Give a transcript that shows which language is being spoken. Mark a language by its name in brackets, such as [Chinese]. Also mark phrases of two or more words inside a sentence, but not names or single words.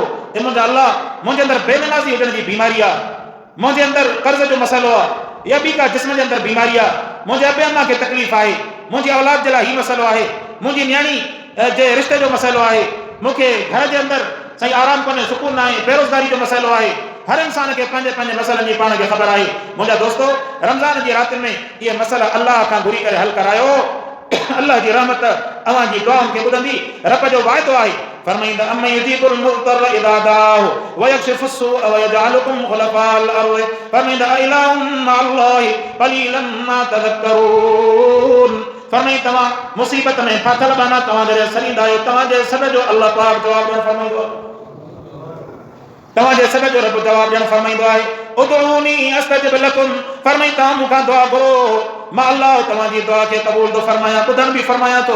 [Sindhi] हे मुंहिंजा अल्लाह, मुंहिंजे अंदरि बेनमाज़ी हुजण जी बीमारी आहे, मुंहिंजे अंदरि कर्ज़ जो मसइलो आहे, या ॿी का जिस्म जे अंदरि बीमारी आहे, मुंहिंजे अबे अम्मा खे तकलीफ़ आहे, मुंहिंजी औलाद जे लाइ हीउ मसइलो आहे, मुंहिंजी न्याणी जे रिश्ते जो मसइलो आहे, मूंखे घर जे अंदरि सही आराम कोन्हे, सुकून न आहे, बेरोज़गारी जो मसइलो आहे। हर इंसान खे पंहिंजे पंहिंजे मसइलनि जी पाण खे ख़बर आहे। मुंहिंजा दोस्तो, रमज़ान जी रातियुनि में इहे मसइला अल्लाह खां घुरी करे हल करायो। अल्लाह जी रहमत अव्हां जी दुआउनि खे ॿुधंदी। रब जो वाइदो आहे, फरमाईंदा [Arabic] أمن يجيب المضطر إذا دعاه ويكشف السوء ويجعلكم خلفاء الأرض, [Sindhi] फरमाईंदा [Arabic] أإله مع الله قليلا ما تذكرون. [Sindhi] फरमाई तव्हां मुसीबत में फाथल बाना तव्हां जॾहिं सरींदा आहियो, तव्हांजे सॾ जो अल्लाह पाक जवाब ॾियणु फरमाईंदो आहे, तव्हांजे सॾ जो रब जवाब ॾियणु फरमाईंदो आहे। [Arabic] ادعوني أستجب لكم, [Sindhi] फरमाई तव्हां मूंखां दुआ घुरो, मां अल्लाह तव्हांजी दुआ खे क़बूल थो फरमायां, ॿुधण बि फरमायां थो।